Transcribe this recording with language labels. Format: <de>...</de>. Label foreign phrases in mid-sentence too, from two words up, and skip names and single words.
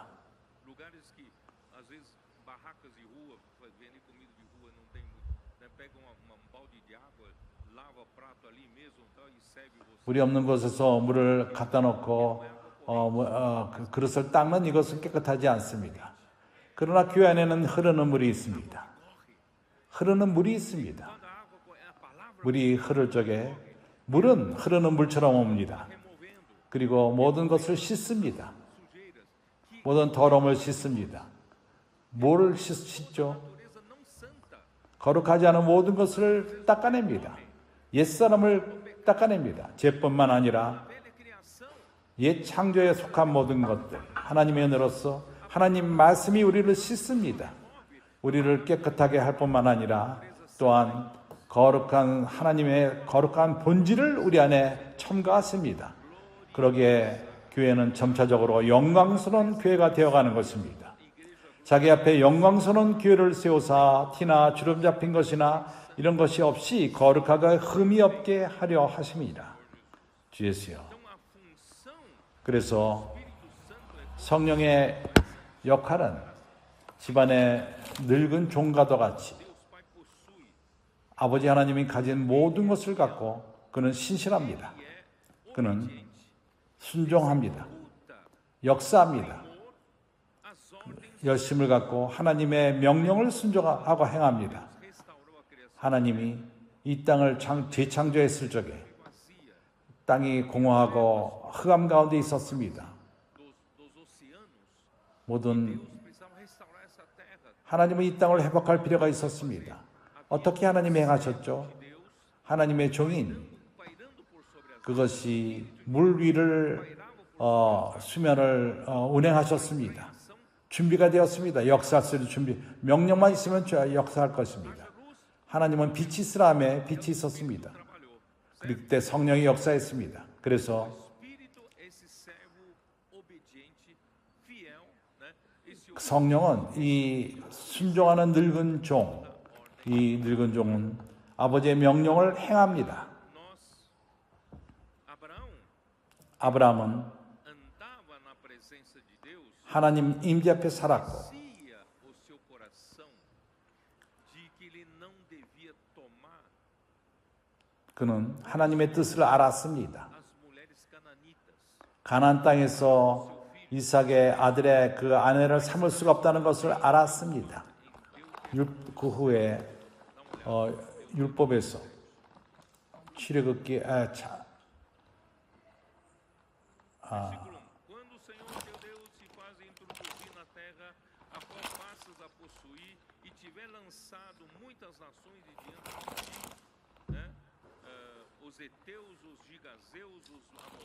<pt>lugares que às vezes barracas de rua, vender comida de rua não tem muito, né? Pega um balde de água, lava o prato ali mesmo, tal, e serve você.</pt> <ko>물이 없는 곳에서 물을 갖다 놓고 그 그릇을 닦는 이것은 깨끗하지 않습니다. 그러나 교회 안에는 흐르는 물이 있습니다. 흐르는 물이 있습니다.</ko> <pt>Quando a água é a palavra</pt> <ko>물이 흐를 적에 물은 흐르는 물처럼 옵니다.</ko> <pt>removendo</pt> <ko>그리고 모든 것을 씻습니다.</ko> <pt>sujeiras, que</pt> <ko>모든 더러움을 씻습니다. 뭐를 씻죠?</ko> <pt>natureza não santa,</pt> <ko>거룩하지 않은 모든 것을 닦아냅니다. 옛사람을 닦아냅니다. 죄뿐만 아니라</ko> <pt>velha criação,</pt> <ko>옛 창조에 속한 모든 것들, 하나님의 은혜로서 하나님 말씀이 우리를 씻습니다. 우리를 깨끗하게 할 뿐만 아니라 또한 거룩한 하나님의 거룩한 본질을 우리 안에 첨가하십니다. 그러기에 교회는 점차적으로 영광스러운 교회가 되어가는 것입니다. 자기 앞에 영광스러운 교회를 세우사 티나 주름 잡힌 것이나 이런 것이 없이 거룩하게 흠이 없게 하려 하심이라. 주 예수여.</ko> <pt>então a função</pt> <ko>그래서</ko> <pt>do Espírito Santo é</pt> <ko>성령의 역할은 집안의 늙은 종과도 같이</ko> <pt>Deus Pai possui,</pt> <ko>아버지 하나님이 가진 모든 것을 갖고 그는 신실합니다. 그는</ko> <pt>obediente,</pt> <ko>순종합니다.</ko> <pt>luta,</pt> <ko>역사합니다.</ko> <pt>as ordens,</pt> <ko>열심을 갖고 하나님의 명령을 순종하고 행합니다.</ko> <pt>restaurou a criação</pt> <ko>하나님이 이 땅을 재창조했을 적에</ko> <pt>vazia</pt> <ko>땅이 공허하고 흑암 가운데 있었습니다.</ko> <pt>dos oceanos.</pt> <ko>모든</ko> <pt>Deus precisava restaurar essa terra.</pt> <ko>하나님은 이 땅을 회복할 필요가 있었습니다. 어떻게 하나님이 행하셨죠?</ko> <pt>Deus</pt> <ko>하나님의 종인</ko> <pt>pairando por sobre as</pt> <ko>그것이 물 위를 수면을 운행하셨습니다. 준비가 되었습니다. 역사할 수 있는 준비. 명령만 있으면 역사할 것입니다. 하나님은 빛이 있으라며 빛이 있었습니다.</ko> <pt>trabalhou.</pt> <ko>그때 성령이 역사했습니다. 그래서</ko> <pt>Espírito, esse servo obediente, fiel, né? Esse</pt> <ko>성령은 이 순종하는 늙은 종, 이 늙은 종은 아버지의 명령을 행합니다.</ko> <pt>nós, Abraão</pt> <ko>아브라함은</ko> <pt>andava na presença de Deus,</pt> <ko>하나님 임재 앞에 살았고</ko> <pt>conhecia o seu coração de que ele não devia tomar</pt> <ko>그는 하나님의 뜻을 알았습니다.</ko> <pt>as mulheres cananitas.</pt> <ko>가나안 땅에서 이삭의 아들의 그 아내를 삼을 수가 없다는 것을 알았습니다. 그 후에 율법에서 출애굽기</ko> <pt>Quando o Senhor teu Deus se faz introduzir na terra a qual passas a possuir e tiver lançado muitas nações de diante de ti, né? Os heteus, os gigazeus, os amorreus</pt>